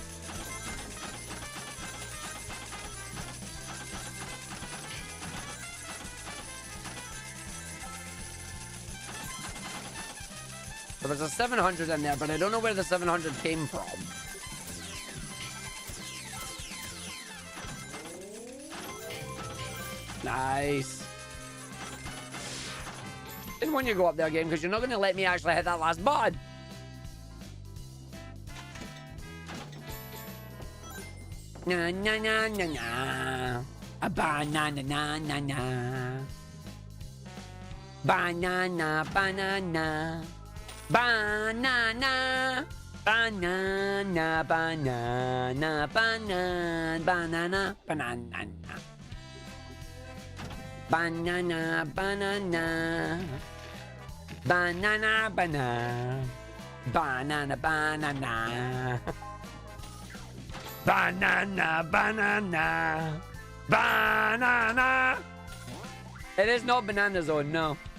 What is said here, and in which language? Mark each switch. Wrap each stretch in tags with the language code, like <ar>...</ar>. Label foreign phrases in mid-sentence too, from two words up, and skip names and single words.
<en>So there's a 700 in there, but I don't know where the 700 came from. Nice. Didn't want you to go up there again because you're not going to let me actually hit that last button. Na na na na na. A banana na na na. Banana. Banana, banana, banana, banana, banana, banana. Banana, banana. Banana, banana. Banana, banana. Banana, banana. Banana. It is not Banana Zone, no.</en>